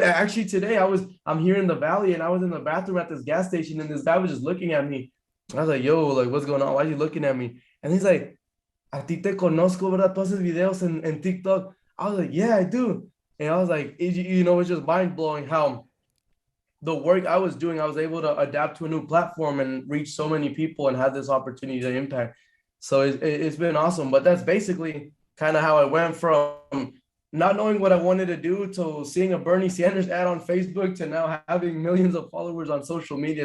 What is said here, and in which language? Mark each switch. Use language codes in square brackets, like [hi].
[en] Actually, today I'm here in the valley, and I was in the bathroom at this gas station, and this guy was just looking at me. I was like, yo, like, what's going on? Why are you looking at me? And he's like, [es] a ti te conozco, ¿verdad? Tú haces videos en TikTok. [en] I was like, yeah, I do. And I was like, it's just mind blowing how the work I was doing, I was able to adapt to a new platform and reach so many people and have this opportunity to impact. So it's been awesome. But that's basically kind of how I went from not knowing what I wanted to do to seeing a Bernie Sanders ad on Facebook to now having millions of followers on social media.